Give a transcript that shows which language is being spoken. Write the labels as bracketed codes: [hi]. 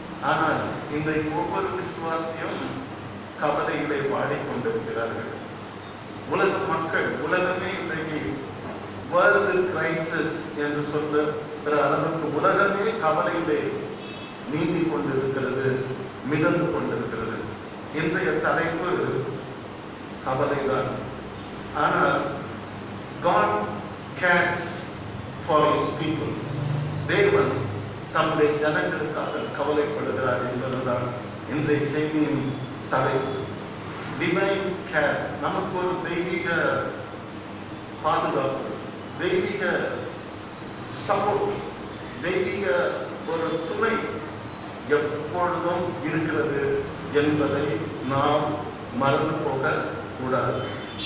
[ta] ஆனால் இன்றைக்கு ஒவ்வொரு விசுவாசியும் கவலைகளை வாடிக்கொண்டிருக்கிறார்கள். உலக மக்கள், உலகமே இன்றைக்கு வேர்ல்டு கிரைசிஸ் என்று சொல்லுகிற அளவுக்கு உலகமே கவலையிலே நீந்தி கொண்டிருக்கிறது, மிதந்து கொண்டிருக்கிறது. இன்றைய தலைப்பு கவலைதான். [en] ஆனால் God cares for his people. [ta] தேவன் தம்முடைய ஜனங்களுக்காக கவலைப்படுகிறார் என்பதுதான் இன்றைய செய்தியின் தலைப்பு. Divine care. நமக்கு ஒரு தெய்வீக பாதுகாப்பு, தெய்வீக சப்போர்ட், தெய்வீக ஒரு துணை எப்பொழுதும் இருக்கிறது என்பதை நாம் மறந்து போக கூடாது.